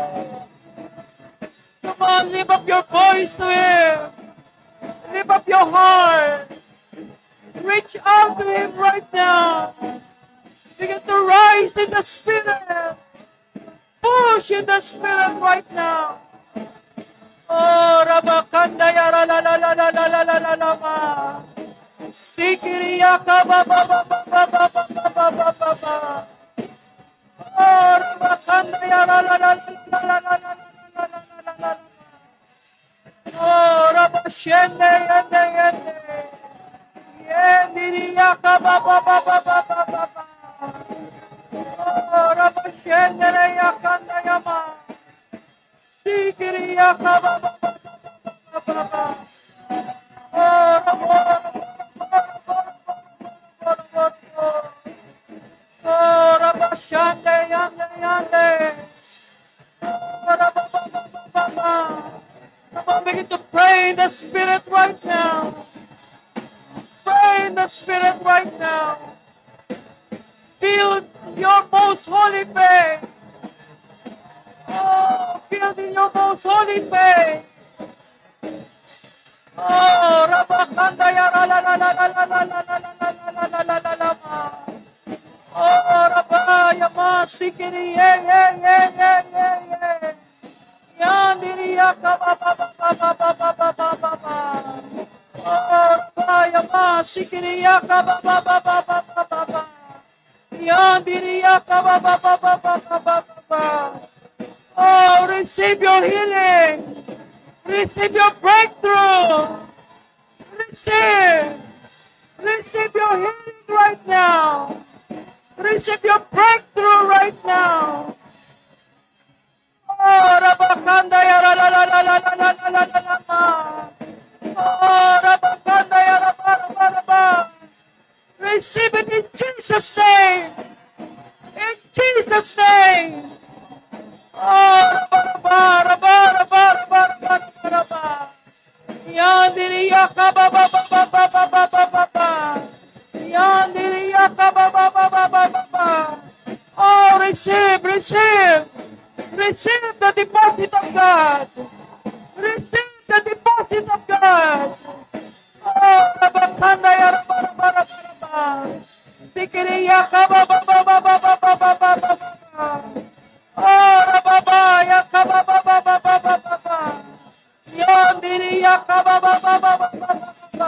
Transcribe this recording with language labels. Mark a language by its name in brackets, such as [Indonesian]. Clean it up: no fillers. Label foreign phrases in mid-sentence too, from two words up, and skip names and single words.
[English] Come on, lift up your voice to Him. Lift up your heart. Reach out to Him right now. Begin to rise in the Spirit. Push in the Spirit right now. Oh, Rabakandaya la la la la la la la la la la ma. Sikiriyaka ba ba ba ba ba ba ba ba ba ba ba ba. Oh, Rabakandaya la la la la la la la la la la la la la. Oh, Rabashende yende yende. Yendiriyaka ba ba ba ba ba ba ba ba. Oh, Rabashende yakandaya ma. Sikiriyaka ba ba ba ba ba ba. Oh, Rabashande yande yande. Oh, Rabababababa. Come on, begin to pray in the Spirit right now. Pray in the Spirit right now. Feel your most holy faith. Oh, feel in your most holy faith. Oh, Rabakandaya la la la la la la la la la la la la la la la ma. Oh, Rabaya ma sikiri ye ye ye ye ye ye. Yandiri yaka ba ba ba ba ba ba ba ba ba ba ba. Oh, Rabaya ma sikiri yaka ba ba ba ba ba ba ba ba. Yandiri yaka ba ba ba ba ba ba ba ba. Oh, receive your healing. Receive your breakthrough. Receive. Receive your healing right now. Receive your breakthrough right now. Oh, Rabakandaya la la la la la la la la la la la la. Oh, Rabakandaya la la la la la la. Receive it in Jesus' name. In Jesus' name. Oh, Yandiriya ka ba ba ba ba ba ba ba ba ba ba. Yandiriya ka ba ba ba ba ba ba ba. Oh, receive, receive. Receive the deposit of God. Receive the deposit of God. Oh, Rabakandaya Rabarabarabaraba. Sikiriya ka ba ba ba ba ba ba ba ba ba ba. Oh, Rababaya ka ba ba ba ba ba ba ba ba. Yandiriya ka ba ba ba ba ba ba ba ba.